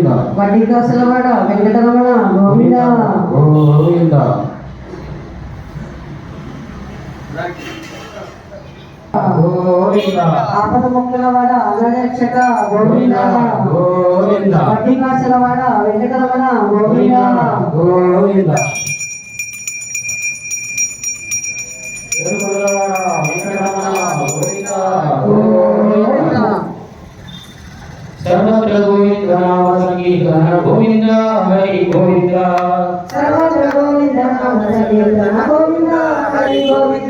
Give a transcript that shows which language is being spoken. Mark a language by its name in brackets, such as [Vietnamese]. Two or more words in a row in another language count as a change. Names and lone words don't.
[Telugu] వడ్డీ కాసులవాడ వెంకటరమణ గోవింద గోవింద. ఆపద మొక్కులవాడ అనాథ రక్షక గోవింద గోవింద. వడ్డీ కాసులవాడ వెంకటరమణ గోవింద గోవింద. [Hindi] सर्वत्र गोविंद नाम संकीर्तन गोविंद हरि गोविंद. सर्वत्र गोविंद नाम संकीर्तन गोविंद हरि गोविंद.